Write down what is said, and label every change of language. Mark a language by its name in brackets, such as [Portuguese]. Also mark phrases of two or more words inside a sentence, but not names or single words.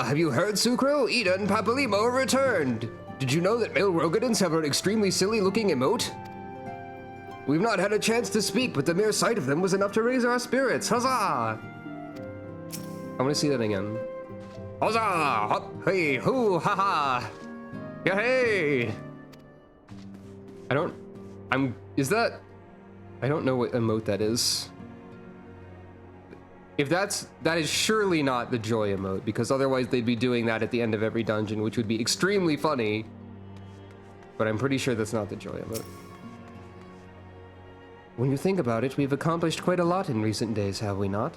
[English] Have you heard, Sucro? Ida and Papalimo have returned! Did you know that male Rogadins have an extremely silly-looking emote? We've not had a chance to speak, but the mere sight of them was enough to raise our spirits. Huzzah! I want to see that again. Huzzah! Hop, hey, hoo, ha ha! Yeah, hey! I don't know what emote that is. If that is surely not the joy emote, because otherwise they'd be doing that at the end of every dungeon, which would be extremely funny. But I'm pretty sure that's not the joy emote. When you think about it, we've accomplished quite a lot in recent days, have we not?